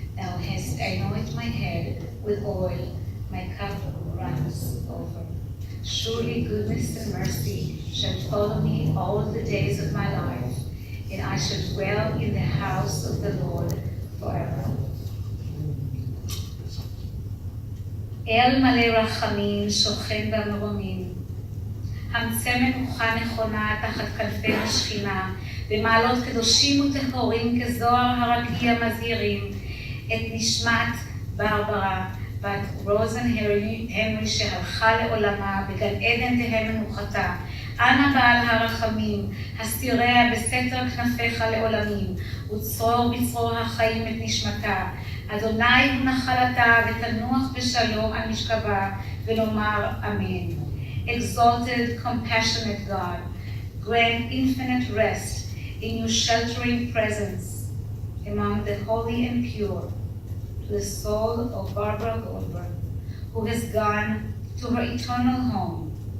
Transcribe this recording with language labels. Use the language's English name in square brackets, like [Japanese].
[English] Thou hast anointed my head with oil, my cup runs over. Surely goodness and mercy shall follow me all the days of my life, and I shall dwell in the house of the Lord forever. [Hebrew] אל מלא רחמים שוכן במרומים, המצא מנוחה נכונה תחת כנפי השכינה, במעלות קדושים וטהורים כזוהר הרקיע מזהירים את נשמת ברברה בת רוזן הנרי שהלכה לעולמה, בגן עדן תהא מנוחתה. אנא בעל הרחמים, הסתיריה בסתר כנפיך לעולמים, וצרור בצרור החיים את נשמתה. אדוני הוא נחלתה, ותנוח בשלום על משכבה, ולומר אמן. [English] Exalted, compassionate God, grant infinite rest in your sheltering presence among the holy and pure, to the soul of Barbara Goldberg, who has gone to her eternal home.